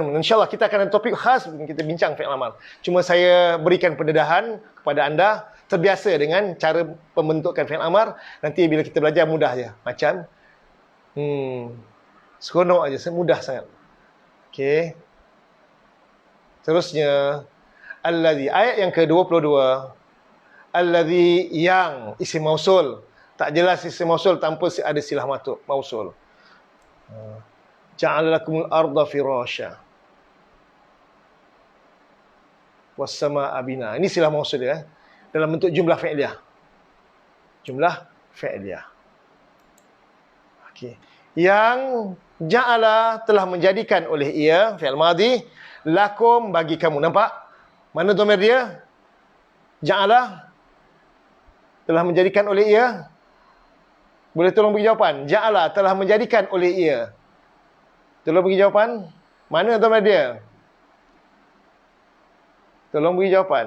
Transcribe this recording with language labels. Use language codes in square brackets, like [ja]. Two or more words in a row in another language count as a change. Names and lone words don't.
[ms] InsyaAllah kita akan ada topik khas kita bincang [ar] فعل أمر. [ms] Cuma saya berikan pendedahan kepada anda. Terbiasa dengan cara pembentukan [ar] فعل أمر. [ms] Nanti bila kita belajar mudah je. Macam seronok aja, mudah sangat. Okey. Terusnya, alladhi, ayat yang ke-22. Alladhi, yang, [ar] اسم موصول. [ms] Tak jelas [ar] اسم موصول [ms] tanpa ada [ar] صلة موصول. جعل لكم الأرض فراشا والسماء بناء. [ms] Ini [ar] صلة موصول [ms] dia, dalam bentuk [ar] جملة فعلية. جملة فعلية. Okey. [ms] Yang ja'ala, telah menjadikan oleh ia, [ar] فعل ماضي, [ms] lakum, bagi kamu. Nampak? Mana dhamir dia? Ja'ala, telah menjadikan oleh ia. Boleh tolong bagi jawapan? Ja'ala, telah menjadikan oleh ia. Tolong bagi jawapan. Mana dhamir dia? Tolong bagi jawapan.